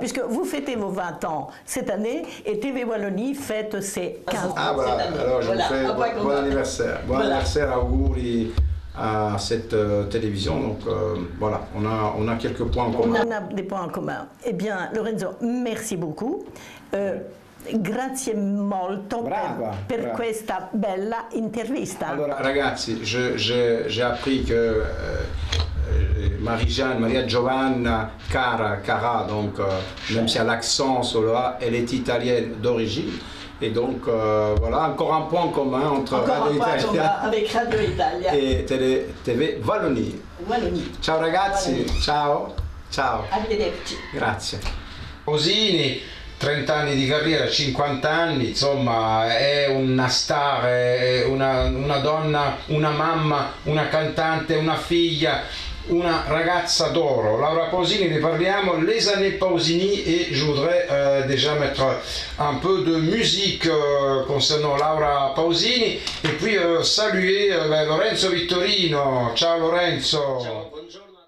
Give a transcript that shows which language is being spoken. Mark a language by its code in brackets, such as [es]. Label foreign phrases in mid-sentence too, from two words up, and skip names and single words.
[fr] Puisque vous fêtez vos 20 ans cette année et TV Wallonie fête ses 15 ans. Ah voilà, alors je vous fais bon anniversaire. Bon anniversaire à vous, à cette télévision. Donc voilà, on a quelques points en commun. On a des points en commun. Eh bien, Lorenzo, merci beaucoup. [it] Grazie molto per questa bella intervista. Allora, ragazzi, [fr] j'ai appris que Marie-Jeanne, Maria Giovanna Cara, donc même si elle a l'accent sur le A, elle est italienne d'origine. Et donc voilà, encore un point commun entre Radio Italia avec Radio Italia et TV Wallonie. [it] Ciao ragazzi, Wallonie. Ciao. Arrivederci. Grazie. Pausini, 30 anni di carriera, 50 anni, insomma è una star, è una donna, una mamma, una cantante, una figlia, una ragazza d'oro. Laura Pausini, ne parliamo, [fr] les années Pausini, et je voudrais déjà mettre un peu de musique concernant Laura Pausini et puis saluer Lorenzo Vittorino. [it] Ciao Lorenzo. Ciao, buongiorno.